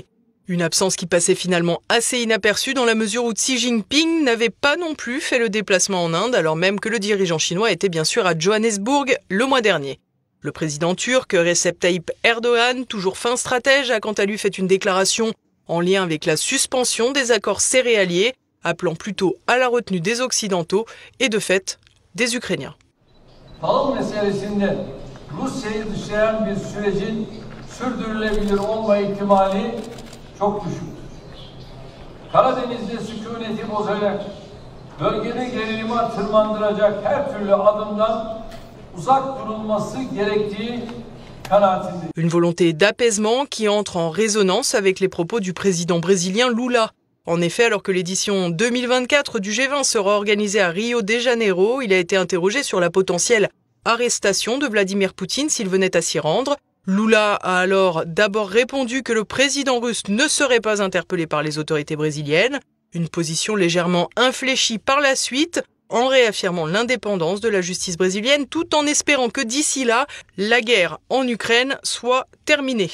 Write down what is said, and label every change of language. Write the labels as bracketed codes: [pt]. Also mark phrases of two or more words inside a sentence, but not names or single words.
[fr] Une absence qui passait finalement assez inaperçue dans la mesure où Xi Jinping n'avait pas non plus fait le déplacement en Inde, alors même que le dirigeant chinois était bien sûr à Johannesburg le mois dernier. Le président turc Recep Tayyip Erdogan, toujours fin stratège, a quant à lui fait une déclaration en lien avec la suspension des accords céréaliers, appelant plutôt à la retenue des Occidentaux et de fait des Ukrainiens. [tr] Tahıl meselesinde Rusya'yı dışlayan bir sürecin sürdürülebilir olma ihtimali çok düşüktür. Karadeniz'de sükuneti bozacak, bölgede gerilimi tırmandıracak her türlü adımdan uzak durulması gerektiği kanaatindeyim. [fr] Une volonté d'apaisement qui entre en résonance avec les propos du président brésilien Lula. En effet, alors que l'édition 2024 du G20 sera organisée à Rio de Janeiro, il a été interrogé sur la potentielle arrestation de Vladimir Poutine s'il venait à s'y rendre. Lula a alors d'abord répondu que le président russe ne serait pas interpellé par les autorités brésiliennes, une position légèrement infléchie par la suite, en réaffirmant l'indépendance de la justice brésilienne tout en espérant que d'ici là, la guerre en Ukraine soit terminée.